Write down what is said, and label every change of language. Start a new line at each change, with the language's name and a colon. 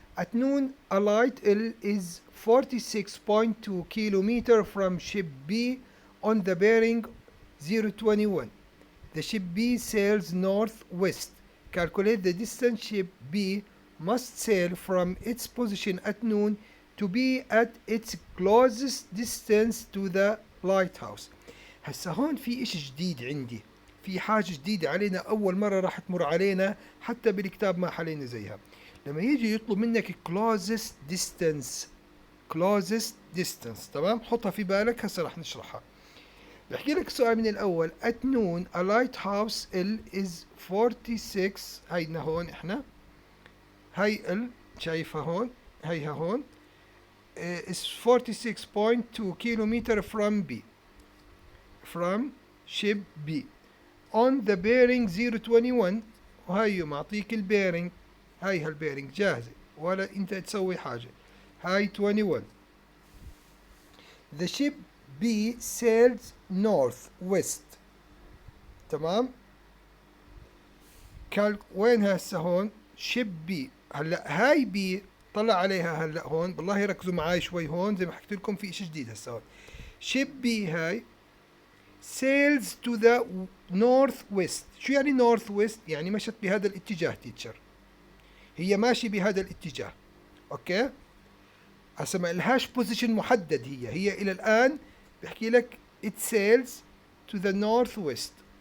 English: At noon, a light L is 46.2 kilometer from ship B on the bearing 021. The ship B sails northwest. Calculate the distance ship B must sail from its position at noon to be at its closest distance to the lighthouse.
Arabic: هسا هون في إشي جديد عندي، في حاجة جديدة علينا، أول مرة راح تمر علينا، حتى بالكتاب ما حلينا زيها. لما يجي يطلب منك
English: closest distance، closest distance،
Arabic: تمام؟ حطها في بالك، هسا راح نشرحها. بحكي لك السؤال من الأول.
English: at noon a lighthouse L is 46.
Arabic: هينا هون إحنا، هاي L شايفها هون، هيها هون
English: is 46.2 kilometer from B، from ship B on the bearing 021.
Arabic: وهي معطيك البيرنج، هاي هالبيرنج جاهزة ولا انت تسوي حاجة. هاي 21.
English: the ship B sails north west.
Arabic: تمام. وين هسه هون؟
English: ship B.
Arabic: هلا هاي B طلع عليها هلا هون، بالله ركزوا معاي شوي هون، زي ما حكيت لكم في شيء جديد هسه هون.
English: ship B
Arabic: هاي
English: sails to the northwest.
Arabic: شو يعني northwest؟ يعني مشت بهذا الاتجاه تيتشر، هي ماشي بهذا الاتجاه. اوكي، هسه ما لهاش بوزيشن محدد، هي الى الان بحكي لك
English: it sails to the northwest.